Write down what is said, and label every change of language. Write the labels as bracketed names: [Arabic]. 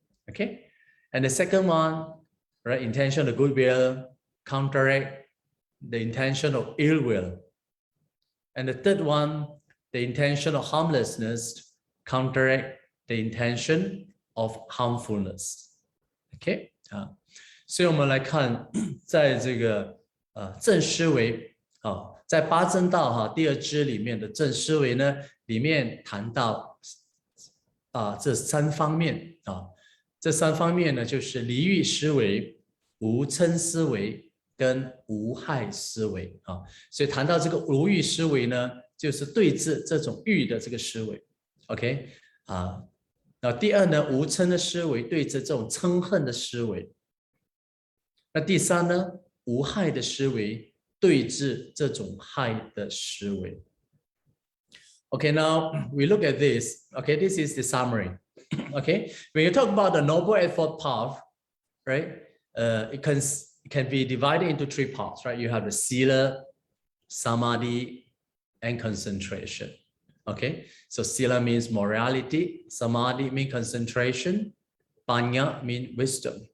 [English] Okay, and the second one, right, intention of goodwill, counteract the intention of ill will. And the third one, the intention of harmlessness, counteract the intention of harmfulness. [Chinese] Okay, 所以我们来看，在这个正思维在八正道第二支里面的正思维呢，里面谈到这三方面这三方面呢就是离欲思维、无嗔思维跟无害思维所以谈到这个无欲思维呢，就是对治这种欲的这个思维 ，OK 那第二呢，无嗔的思维对治这种嗔恨的思维。那第三呢，无害的思维对治这种害的思维。 [English] Okay, now we look at this. Okay, this is the summary. Okay, when you talk about the noble effort path, right? It can be divided into three parts, right? You have the sila, samadhi, and concentration. Okay, so sila means morality, samadhi means concentration, panya means wisdom.